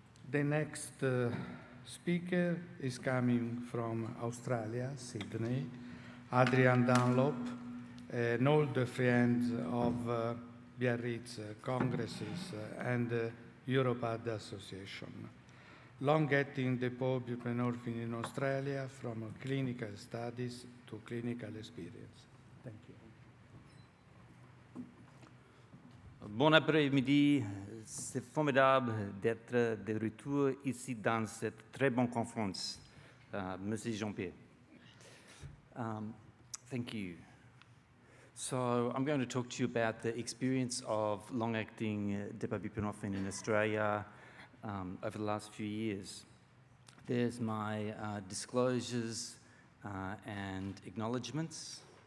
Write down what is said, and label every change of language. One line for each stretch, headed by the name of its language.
English: The next speaker is coming from Australia, Sydney, Adrian DUNLOP, an old friend of Biarritz congresses and Europad Association. Long-acting depot buprénorphine in Australia, from clinical studies to clinical experience. Thank you.
French: Bon après-midi, c'est formidable d'être de retour ici dans cette très bonne conférence, Monsieur Jean-Pierre.
English: Thank you. So I'm going to talk to you about the experience of long-acting dépôt buprénorphine in Australia over the last few years. There's my disclosures and acknowledgements.